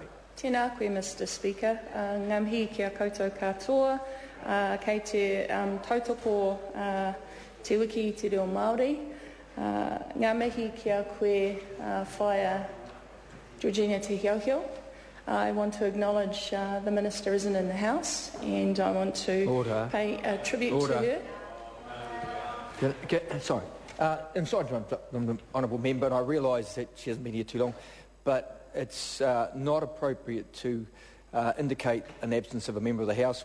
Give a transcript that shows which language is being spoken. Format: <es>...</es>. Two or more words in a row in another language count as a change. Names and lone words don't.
<mi>Tēnā koe,</mi> <en>Mr Speaker.</en> <mi>Ngā mihi kia koutou katoa, kei te tautoko te wiki te reo Māori. Ngā mihi kia koe whaia Georgina Te Hiauhiau.</mi> <en>I want to acknowledge the Minister isn't in the House, and I want to pay a tribute to her. Sorry. I'm sorry to interrupt the Honourable Member, and I realise that she hasn't been here too long, but it's not appropriate to indicate an absence of a member of the House.</en>